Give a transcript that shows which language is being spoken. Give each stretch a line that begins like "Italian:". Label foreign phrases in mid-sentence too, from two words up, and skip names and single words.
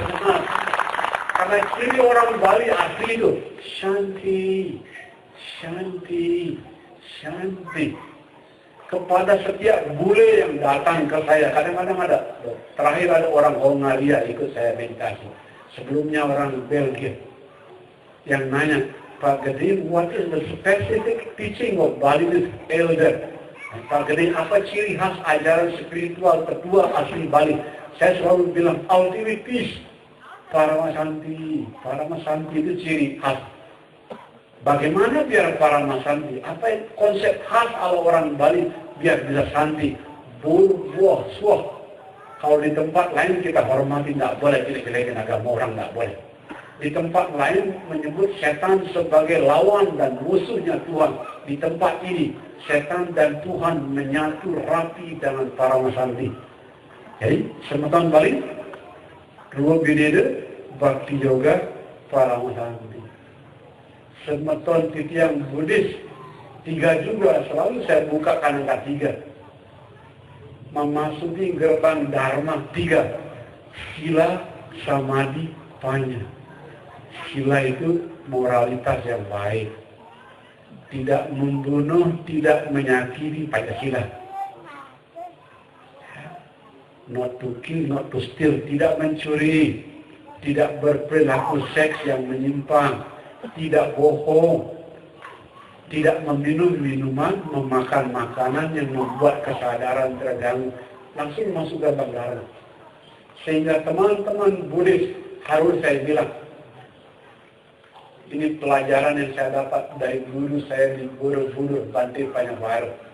Indonesian: Karena ciri orang Bali asli itu Shanti, Shanti, Shanti. Kepada setiap bule yang datang ke saya, kadang-kadang ada. Terakhir ada orang Hongaria ikut saya meditasi. Sebelumnya orang Belgia yang nanya, Pak Gede,
English: what is the specific teaching of Balinese elder?
Indonesian: Pak Gede, apa ciri khas ajaran spiritual tertua asli Bali? Saya selalu bilang,
English: ultimate peace.
Indonesian: Paramasanti. Paramasanti itu ciri khas. Bagaimana biar Paramasanti? Apa konsep khas ala orang Bali biar bisa santi? Bur, buah, suah. Kalau di tempat lain kita hormati, tidak boleh jelek-jelekin agama orang, tidak boleh. Di tempat lain menyebut setan sebagai lawan dan musuhnya Tuhan. Di tempat ini, setan dan Tuhan menyatu rapi dengan Paramasanti. Jadi, semeton Bali, Rua Bineda, Bhakti Yoga, Paramasanti. Semeton titian Buddhis, 3 juga, selalu saya bukakan angka 3. Memasuki gerbang Dharma 3. Sila, Samadhi, Panya. Sila itu moralitas yang baik. Tidak membunuh, tidak menyakiti, Pancasila.
English: Not to kill, not to steal,
Indonesian: tidak mencuri, tidak berperilaku seks yang menyimpang, tidak bohong, tidak meminum minuman, memakan makanan yang membuat kesadaran terganggu, langsung masuk ke Dharma. Sehingga teman-teman Buddhis harus saya bilang, ini pelajaran yang saya dapat dari guru saya di Borobudur, Bante Panyabaru.